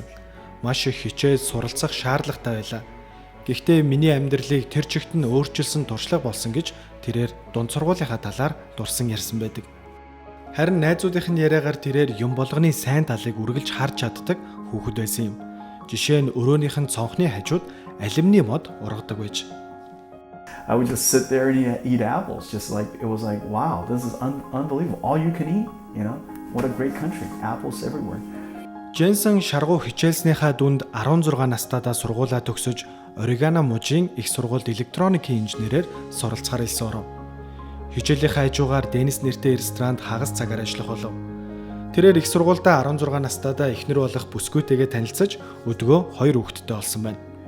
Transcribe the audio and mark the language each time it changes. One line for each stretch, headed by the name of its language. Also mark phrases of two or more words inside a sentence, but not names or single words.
Mongolian: Маш их хичээж суралцах шаардлагатай байлаа. Гэхдээ миний амьдралыг тэр чигт нь өөрчилсөн туршлага болсон гэж тэрээр дунд сургуулийнхаа талаар дурсан ярьсан байдаг. Харин найзуудынх нь яриагаар тэрээр юм болгоны сайн талыг үргэлж харж чаддаг хүүхэд байсан юм. Жишээ нь өрөөнийх нь цонхны хажууд алюминий мод ургадаг байж.
English: I would just sit there and eat apples, just like it was like, wow, this is unbelievable. All you can eat, you know? What a great country. Apples everywhere.
Mongolian: Jensen шаргуу хичээлснийхаа дүнд 16 настайдаа сургуулаа төгсөж Орегано мужийн их сургуульд электроникийн инженерээр суралцахаар илсэн оров. Хичээлийнхаа хажуугаар Денис нэртэй ресторанд хагас цагаар ажиллах болов. Тэрээр их сургуульдаа 16 настайдаа эхнэр болох бүсгүйтэйгээ танилцаж өдгөө 2 хүүхэдтэй болсон байна.